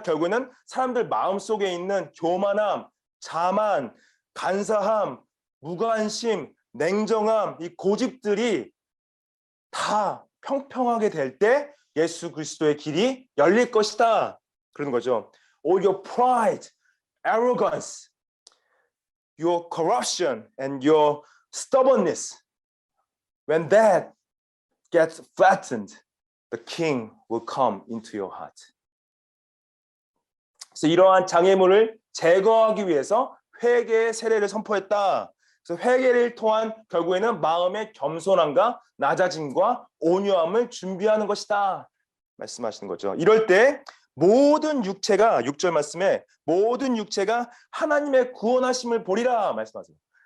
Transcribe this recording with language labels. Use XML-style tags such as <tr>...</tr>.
<ko>결국에는 사람들 마음속에 있는 교만함, 자만, 간사함, 무관심, 냉정함, 이 고집들이 다 평평하게 될 때 예수 그리스도의 길이 열릴 것이다. 그러는 거죠.</ko> <en>All your pride, arrogance, your corruption and your stubbornness, when that gets flattened, the king will come into your heart.</en> <ko>그래서 이러한 장애물을 제거하기 위해서 회개의 세례를 선포했다. 그래서 회개를 통한 결국에는 마음의 겸손함과 낮아짐과 온유함을 준비하는 것이다. 말씀하시는 거죠. 이럴 때 모든 육체가 6절 말씀에 모든 육체가 하나님의 구원하심을 보리라 말씀하세요.</ko>